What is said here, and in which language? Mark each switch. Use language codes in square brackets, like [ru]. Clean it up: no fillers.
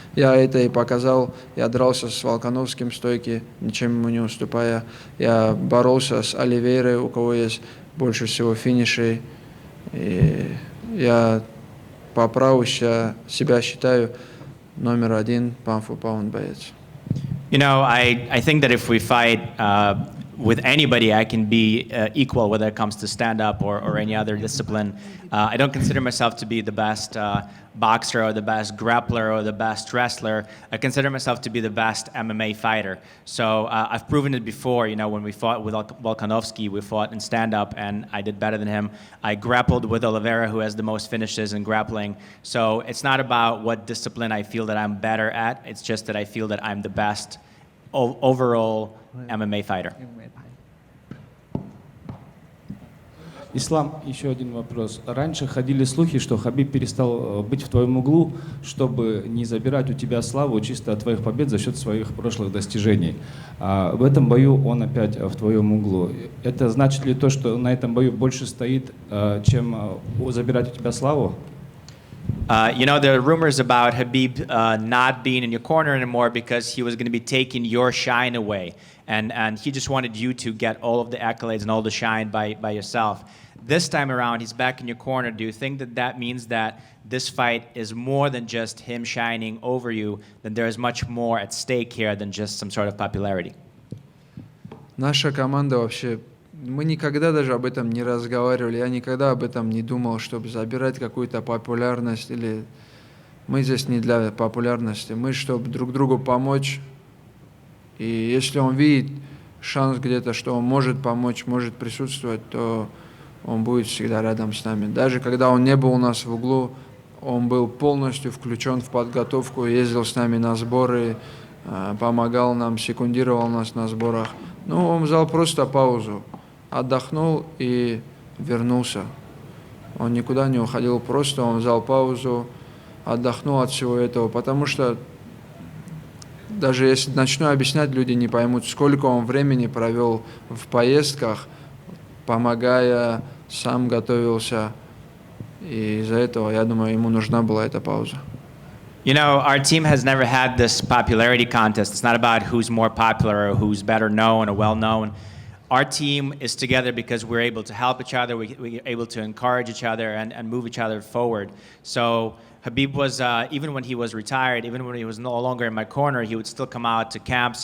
[ru] Я это и показал. Я дрался с Волконовским в стойке, ничем ему не уступая. Я боролся с Оливейрой, у кого есть больше всего финишей. И я по праву себя считаю номер один pound for pound боец. [en] I think that if we fight with anybody, I can be equal, whether it comes to stand-up or any other discipline. I don't consider myself to be the best boxer or the best grappler or the best wrestler. I consider myself to be the best MMA fighter. So I've proven it before. You know, when we fought with Volkanovski, we fought in stand-up, and I did better than him. I grappled with Oliveira, who has the most finishes in grappling. So it's not about what discipline I feel that I'm better at. It's just that I feel that I'm the best overall MMA fighter. [ru] Ислам, еще один вопрос. Раньше ходили слухи, что Хабиб перестал быть в твоем углу, чтобы не забирать у тебя славу чисто от твоих побед за счет своих прошлых достижений. А в этом бою он опять в твоем углу. Это значит ли то, что на этом бою больше стоит, чем забирать у тебя славу? [en] You know, there are rumors about Khabib not being in your corner anymore because he was going to be taking your shine away. And he just wanted you to get all of the accolades and all the shine by yourself. This time around, he's back in your corner. Do you think that that means that this fight is more than just him shining over you, that there is much more at stake here than just some sort of popularity? [ru] Наша команда вообще, мы никогда даже об этом не разговаривали, я никогда об этом не думал, чтобы забирать какую-то популярность, или мы здесь не для популярности, мы чтобы друг другу помочь. И если он видит шанс где-то, что он может помочь, может присутствовать, то он будет всегда рядом с нами. Даже когда он не был у нас в углу, он был полностью включен в подготовку, ездил с нами на сборы, помогал нам, секундировал нас на сборах. Ну, он взял просто паузу, отдохнул и вернулся. Он никуда не уходил, просто он взял паузу, отдохнул от всего этого, потому что даже если начну объяснять, люди не поймут, сколько он времени провел в поездках, помогая, сам готовился. И из-за этого, я думаю, ему нужна была эта пауза. [en] You know, our team has never had this popularity contest. It's not about who's more popular or who's better known or well known. Our team is together because we're able to help each other, we're able to encourage each other and move each other forward. So Khabib was, even when he was retired, even when he was no longer in my corner, he would still come out to camps.